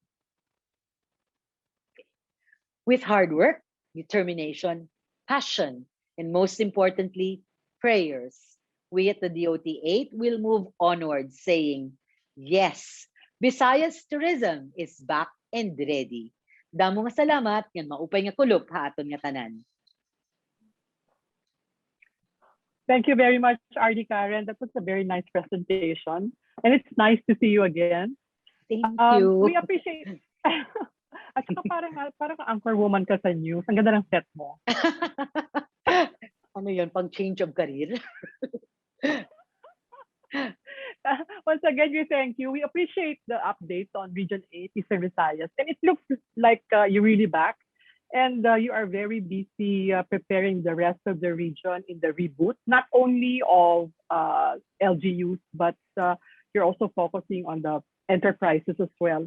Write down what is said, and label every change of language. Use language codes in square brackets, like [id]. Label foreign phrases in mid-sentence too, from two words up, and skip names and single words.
[en] With hard work, determination, passion, and most importantly, prayers, we at the DOT 8 will move onward saying, yes, Visayas tourism is back and ready. [war] Damo nga salamat, yan maupay nga kulop ha aton nga tanan. [en] Thank you very much, RD Karen. That was a very nice presentation. And it's nice to see you again. Thank you. We appreciate... [tl] At saka parang [en] anchor woman [tl] ka sa news. Ang ganda ng set mo. Ano yun, pang [en] change of career? Once again, we thank you. We appreciate the updates on Region 8, Eastern Visayas. And it looks like you're really back. And you are very busy preparing the rest of the region in the reboot, not only of LGUs, but you're also focusing on the enterprises as well.